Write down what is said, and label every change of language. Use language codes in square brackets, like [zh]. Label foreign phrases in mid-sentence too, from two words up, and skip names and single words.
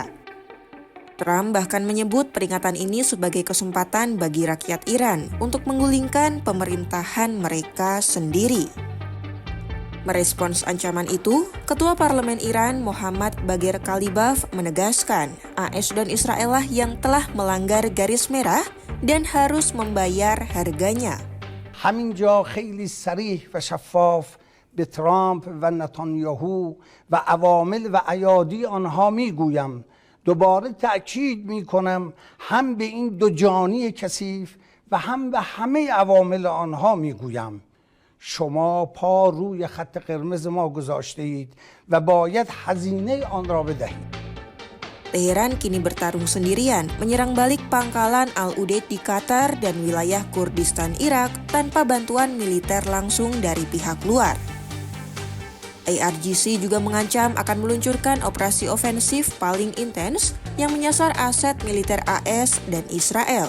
[id] Trump bahkan menyebut peringatan ini sebagai kesempatan bagi rakyat Iran untuk menggulingkan pemerintahan mereka sendiri. Merespons ancaman itu, Ketua Parlemen Iran Mohammad Bagher Kalibaf menegaskan AS dan Israel lah yang telah melanggar garis merah dan harus membayar harganya. [fa] همینجا خیلی صریح و شفاف به ترامپ و نتانیاهو و عوامل و ایادی آنها میگویم دوباره تأکید میکنم هم به این دو جانی کثیف و هم به همه عوامل آنها میگویم شما پا روی خط قرمز ما گذاشته اید و باید هزینه آن را بدهید. [id] Teheran kini bertarung sendirian, menyerang balik pangkalan Al-Udeid di Qatar dan wilayah Kurdistan Irak tanpa bantuan militer langsung dari pihak luar. IRGC juga mengancam akan meluncurkan operasi ofensif paling intens yang menyasar aset militer AS dan Israel.